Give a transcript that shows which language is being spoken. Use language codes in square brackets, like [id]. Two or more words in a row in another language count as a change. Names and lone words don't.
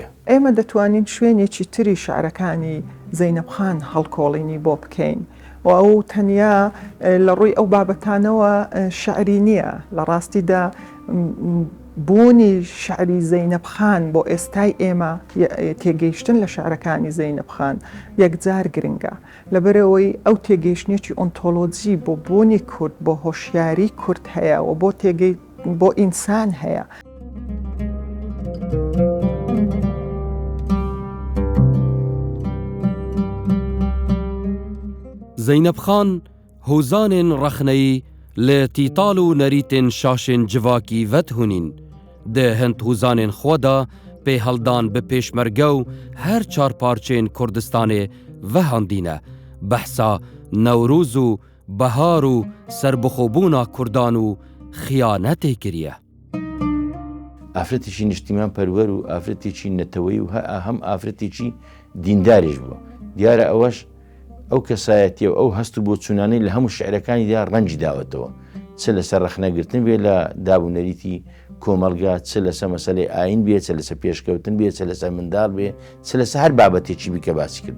[ckb] ئێمە دەتوانین شوێنێکی تری شعرەکانی زەینەب خان هەڵکۆڵینی بۆ بکەین و ئەو تەنیا لە ڕووی ئەو بابەتانەوە شعری نییە لە ڕاستیدا بوونی شعری زەینەب خان بۆ ئێستای ئێمە تێگەیشتن لە شعرەکانی زەینەب خان یەکجار گرنگە لەبەرەوەی ئەو تێگەیشتنێکی ئۆنتۆلۆجی بۆ بوونی کورد بۆ هۆشیاری کورد هەیە و بۆ ئینسان هەیە. [ku] زەینەب خان هوزانên rexneyî li tîtal û nerîtên şaşên civakî vedhûnîn di hind hûzanên xwe da pêheldan bi pêşmerge û her çarparçên Kurdistanê vehandîne behsa Newrûz û behar û serbixwebûna Kurdan û xiyanetê kiriye. [ckb] ئافرەتێکی نیشتیمان پەروەر و ئافرەتێکی نەتەوەی و هەم ئافرەتێکی دینداریش بووە دیارە ئەوەش ئەو کەسایەتی و ئەو هەست و بۆ چوونانەی لە هەموو شعرەکانیدا ڕەنجی داوەتەوە چ لەسەر ڕەخنەگرتن بێ لە دابوونەریتی کۆمەلگا چ لەسەر مەسەلەی ئاین بێ چ لەسەر پێشکەوتن بێ چ لەسەر منداڵ بێ چ لەسەر هەر بابەتێکی بیکە باسی کردو.